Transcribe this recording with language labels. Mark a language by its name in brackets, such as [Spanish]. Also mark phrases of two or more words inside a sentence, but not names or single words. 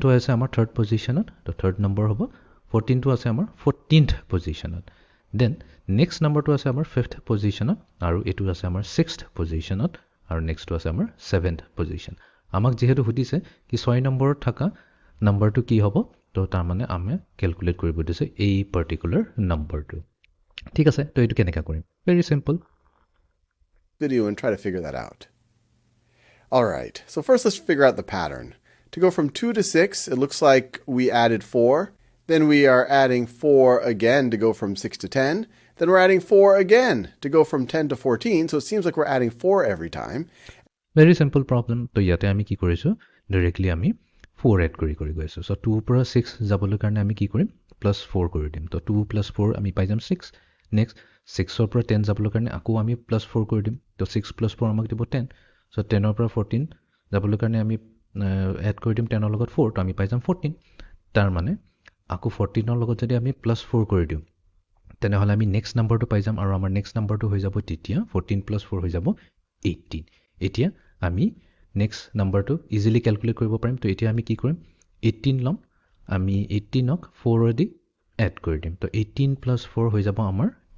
[Assamese] আছে আমাৰ [English] third positionত [Assamese] তো [English] third number [Assamese] হ'ব 14 টো আছে আমাৰ 14th পজিশনত [English] then next numberটো [Assamese] আছে আমাৰ 5th পজিশনত আৰু এটো আছে আমাৰ 6th পজিশনত আৰু নেক্সটটো আছে আমাৰ 7th পজিশন আমাক যেহেতু হতিছে কি 6 নম্বৰত থাকা নাম্বাৰটো কি হ'ব তো তাৰ মানে আমি ক্যালকুলেট কৰিব দিছে এই [English] particular numberটো [Assamese] ঠিক আছে তো এটো কেনেকা কৰিম [English] very simple video and try to figure that out. All right. So first let's figure out the pattern. To go from 2 to 6, it looks like we added 4. Then we are adding 4 again to go from 6 to 10. Then we're adding 4 again to go from 10 to 14. So it seems like we're adding 4 every time. Very simple problem. [Assamese] So ইয়াতে আমি কি কৰিছোঁ directly আমি 4 এড কৰি গৈ আছোঁ চ' 2 পৰা 6 যাবলৈ কাৰণে আমি কি কৰিম +4 কৰি দিম তো 2 + 4 আমি পাই যাম 6 নেক্সট 6ৰ পৰা 10 যাবলৈ কাৰণে আকৌ আমি +4 কৰি দিম তো 6 + 4 আমাক দিব 10 চ' 10ৰ পৰা 14 যাবলৈ কাৰণে আমি এড কৰি দিম 10ৰ লগত 4 তো আমি পাই যাম 14 তাৰ মানে আকৌ 14ৰ লগত যদি আমি +4 কৰি দিওঁ তেনেহ'লে আমি [English] next numberটো [Assamese] পাই যাম আৰু আমাৰ [English] next numberটো [Assamese] হৈ যাব তেতিয়া 14 + 4 হৈ যাব 18 এতিয়া আমি [English] next numberটো easily calculate [Assamese] কৰিব পাৰিম তো এতিয়া আমি কি কৰিম 18 ল'ম আমি 18ক 4 দি এড কৰি দিম তো 18 + 4 হৈ যাব আমাৰ